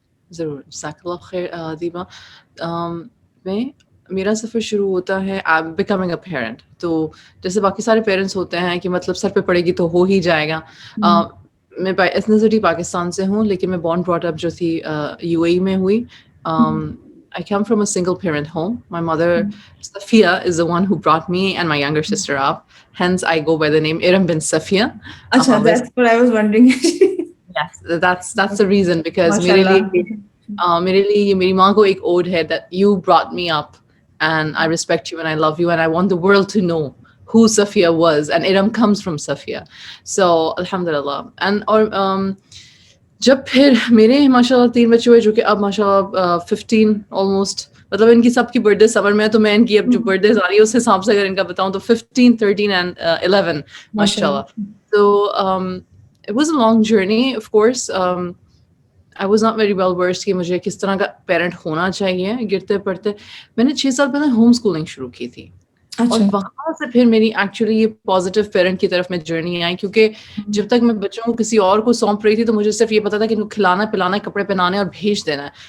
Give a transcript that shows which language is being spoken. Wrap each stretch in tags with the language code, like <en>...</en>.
<hi>ज़रूर, जज़ाकल्लाह खैर दीबा। मैं मेरा सफ़र शुरू होता है</hi> <en>Becoming a parent.</en> <hi>तो जैसे बाकी सारे पेरेंट्स होते हैं कि मतलब सर पे पड़ेगी तो हो ही जाएगा। मैं एथनिसिटी पाकिस्तान से हूँ, लेकिन मैं</hi> <en>born brought up</en> <hi>जो थी यूएई में हुई।</hi> <en>I come from a single parent home. My mother, Safia, is the one who brought me and my younger sister up. Hence, I go by the name Iram bin Safia. अच्छा, that's what I was wondering. Yes, that's the reason, because</en> <hi>माशाल्लाह। मेरे लिए ये मेरी माँ को एक odd है</hi> <en>that you brought me up and I respect you and I love you and I want the world to know who Safia was, and Iram comes from Safia. So alhamdulillah.</en> <hi>And और जब फिर मेरे माशाल्लाह 3 बच्चे हुए, जो कि अब माशाल्लाह 15 ऑलमोस्ट, मतलब इनकी सबकी बर्थडे समर में है, तो मैं इनकी अब जो बर्थडे आ रही है उस हिसाब से अगर इनका बताऊं तो 15, 13 एंड 11 माशाल्लाह।</hi> <en>तो it was a long journey, of course. I was not very well versed</en> <hi>कि मुझे किस तरह का पेरेंट होना चाहिए। गिरते पड़ते मैंने 6 साल पहले होम स्कूलिंग शुरू की थी। और वहाँ से फिर मेरी एक्चुअली ये पॉजिटिव पेरेंट की तरफ में जर्नी आई, क्योंकि जब तक मैं बच्चों को किसी और को सौंप रही थी तो मुझे सिर्फ ये पता था कि इनको खिलाना पिलाना है, कपड़े पहनाने और भेज देना है।</hi>